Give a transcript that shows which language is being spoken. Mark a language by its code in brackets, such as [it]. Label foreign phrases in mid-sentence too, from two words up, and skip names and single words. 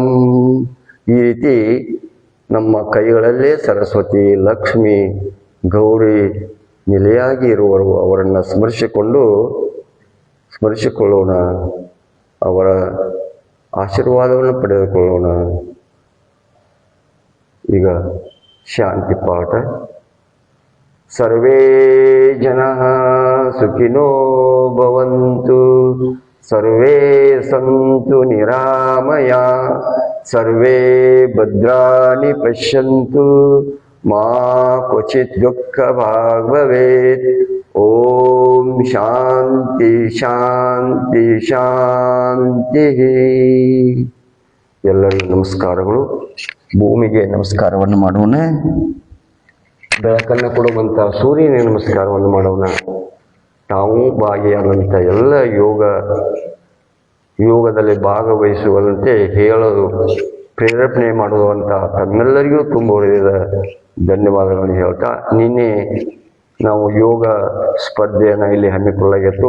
[kn] ಈ ರೀತಿ ನಮ್ಮ ಕೈಗಳಲ್ಲೇ ಸರಸ್ವತಿ, ಲಕ್ಷ್ಮಿ, ಗೌರಿ ನೆಲೆಯಾಗಿ ಇರುವರು. ಅವರನ್ನು ಸ್ಮರಿಸಿಕೊಳ್ಳೋಣ, ಅವರ ಆಶೀರ್ವಾದವನ್ನು ಪಡೆದುಕೊಳ್ಳೋಣ. ಈಗ ಶಾಂತಿ ಪಾಠ, [sa] ಸರ್ವೇ ಜನಃ ಸುಖಿನೋ ಭವಂತು, ಸರ್ವೇ ಸಂತು ನಿರಾಮಯ, ಸರ್ವೇ ಭದ್ರಾಣಿ ಪಶ್ಯಂತು, ಮಾ ಕ್ವಚಿತ್ ದುಃಖ ಭಾಗ್ ಭವೇತ್. ಓಂ ಶಾಂತಿ ಶಾಂತಿ ಶಾಂತಿ. [kn] ಎಲ್ಲರಿಗೂ ನಮಸ್ಕಾರಗಳು. ಭೂಮಿಗೆ ನಮಸ್ಕಾರವನ್ನು ಮಾಡೋಣ, ಬೆಳಕನ್ನು ಕೊಡುವಂಥ ಸೂರ್ಯನಿಗೆ ನಮಸ್ಕಾರವನ್ನು ಮಾಡೋಣ. ತಾವು ಭಾಗಿಯಾದಂಥ ಎಲ್ಲ ಯೋಗದಲ್ಲಿ ಭಾಗವಹಿಸುವಂತೆ ಹೇಳಲು ಪ್ರೇರೇಪಣೆ ಮಾಡುವಂಥ ತಮ್ಮೆಲ್ಲರಿಗೂ ತುಂಬ ಹೃದಯದ ಧನ್ಯವಾದಗಳನ್ನು ಹೇಳ್ತಾ, ನಿನ್ನೆ ನಾವು ಯೋಗ ಸ್ಪರ್ಧೆಯನ್ನು ಇಲ್ಲಿ ಹಮ್ಮಿಕೊಳ್ಳಲಾಗಿತ್ತು.